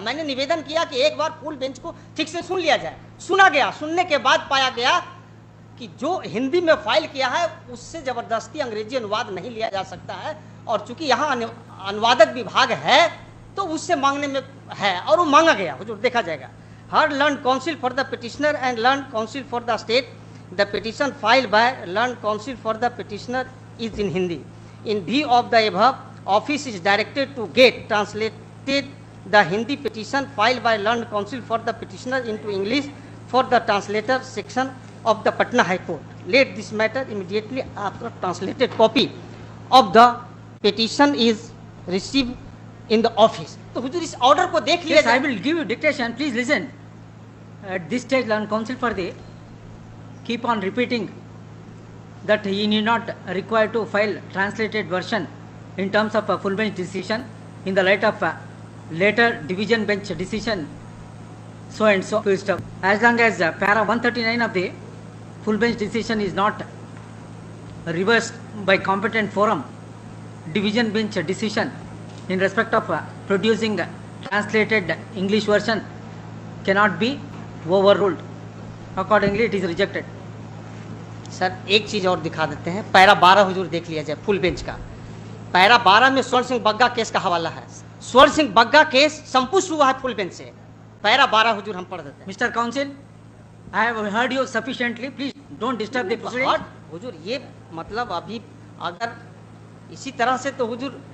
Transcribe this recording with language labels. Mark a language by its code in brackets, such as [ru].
[hi] मैंने निवेदन किया कि एक बार फुल बेंच को ठीक से सुन लिया जाए। सुना गया, सुनने के बाद पाया गया कि जो हिंदी में फाइल किया है उससे जबरदस्ती अंग्रेजी अनुवाद नहीं लिया जा सकता है, और चूंकि यहाँ अनुवादक विभाग है तो उससे मांगने में है, और वो मांगा गया हुजूर, देखा जाएगा। [en] Heard learned counsel for the petitioner and learned counsel for the state, the petition filed by learned counsel for the petitioner is in Hindi. In view of the above, office is directed to get translated the Hindi petition filed by learned counsel for the petitioner into English for the translator section of the Patna High Court. Let this matter immediately after translated copy of the petition is received in the office. [hi] तो हुजूर इस order को देख लिया [en] Yes, I [hi] जाए। [en] will give you dictation. Please listen. At this stage, learn counsel for the keep on repeating that he need not require to file translated version in terms of a full bench decision in the light of a later division bench decision, so and so stuff. As long as para 139 of the full bench decision is not reversed by competent forum, division bench decision in respect of producing translated English version cannot be overruled. Accordingly, it is rejected. [hi] Sir एक चीज और दिखा देते हैं, para 12 हुजूर देख लिया जाए full bench का। पैरा 12 में स्वर्ण सिंह बग्गा केस का हवाला है। स्वर्ण सिंह बग्गा केस संपुष्ट हुआ है फुल बेंच से। पैरा 12 हुजूर हम पढ़ देते हैं। [en] Mr. Counsel, I have heard you sufficiently. Please don't disturb the proceedings. [hi] और हुजूर ये मतलब अभी अगर इसी तरह से तो हुजूर